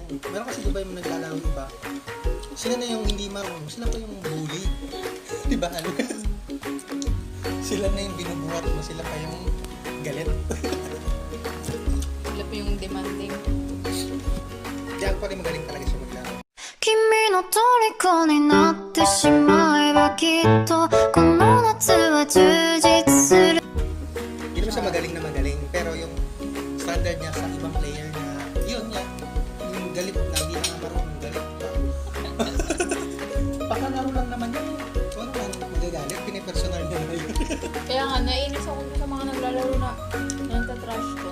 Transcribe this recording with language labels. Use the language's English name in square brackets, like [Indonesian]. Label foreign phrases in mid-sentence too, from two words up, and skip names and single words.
[Filipino] Meron kasi diba yung naglalaro iba, sila na yung hindi marunong, sila pa yung bully. Diba ano? Sila na yung binubuhat mo, sila pa yung galit. Sila pa yung demanding. Di ako pa rin magaling talaga siya maglaro. [Japanese] 君の虜になってしまえばきっとこの夏は充実する [Filipino] Hindi naman siya magaling, pero yung standard niya sa ibang player na, yun nga, yung galit na, hindi na nga marunong, galit na. Pakalaro lang naman yun. Ano lang, magagalit, pinipersonal niya na yun. Kaya nga, naiinis ako sa mga naglalaro na nagtatrash ko.